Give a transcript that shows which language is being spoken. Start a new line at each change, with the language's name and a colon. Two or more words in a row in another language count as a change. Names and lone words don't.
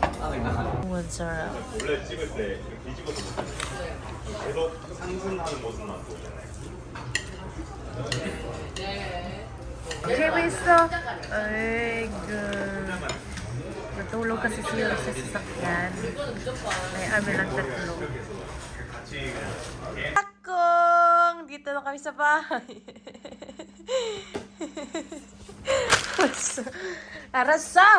Filipino: Ang sarap.
Korean: 원래 찍을 때 뒤집어서 계속 상승하는 모습만 보이잖아요.
Filipino: Kayo gusto? Ay, good. Natulog kasi siya sa sasakyan. Ay, amin lang tatlo. Akong! Dito na kami sa bahay. Arasa!